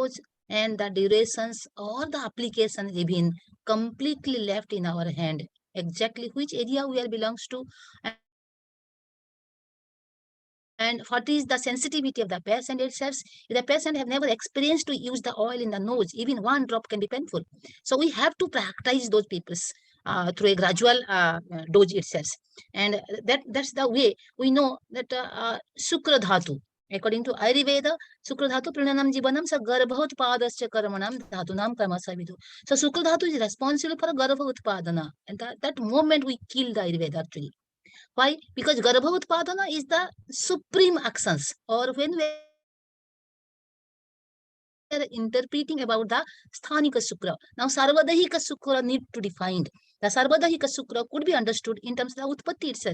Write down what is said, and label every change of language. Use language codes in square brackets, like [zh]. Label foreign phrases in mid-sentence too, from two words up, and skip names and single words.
[en] Dose and the durations or the application even completely left in our hand, exactly which area we are belongs to, and what is the sensitivity of the patient itself. If the patient have never experienced to use the oil in the nose, even one drop can be painful. So we have to practice those people's through a gradual dose itself. And that's the way we know that [sa] Sukra Dhatu. [en] According to Ayurveda, [sa] Sukra Dhatu Prananam Jivanam sa Garbhotpadascha Karmanam Dhatunam Karmasavidu. [en] So [sa] Sukra Dhatu [en] is responsible for Garbhotpadana. And that moment we kill the Ayurveda actually. Why? Because [sa] Garbha Utpadana [en] is the supreme actions, or when we are interpreting about the [sa] Sthanika Sukra. [en] Now, [sa] Sarvadahika Sukra [en] need to define. The [sa] Sarvadahika Sukra [en] could be understood in terms of the Utpatti itself.